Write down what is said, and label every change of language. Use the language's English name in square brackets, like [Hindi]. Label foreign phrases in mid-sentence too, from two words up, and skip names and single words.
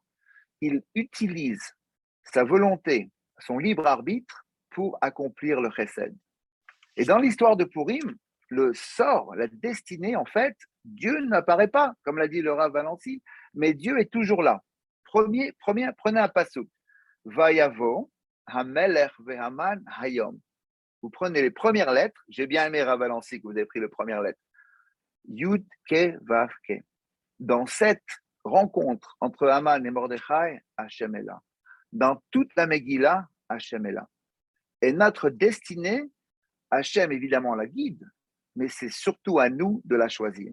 [French] Il utilise sa volonté, son libre arbitre, pour accomplir le chesed. Et dans l'histoire de Purim, le sort, la destinée, en fait, Dieu n'apparaît pas, comme l'a dit le Rav Valency, mais Dieu est toujours là. Prenez un pasuk. [Hebrew] ויבוא, המלך והמן היום. [French] Vous prenez les premières lettres. J'ai bien aimé Rav Valency que vous avez pris les premières lettres. [Hebrew] יוד קה ואו קה. [French] Dans cette rencontre entre Haman et Mordechai, Hachem est là. Dans toute la Megillah, Hachem est là. Et notre destinée, Hachem évidemment la guide, mais c'est surtout à nous de la choisir.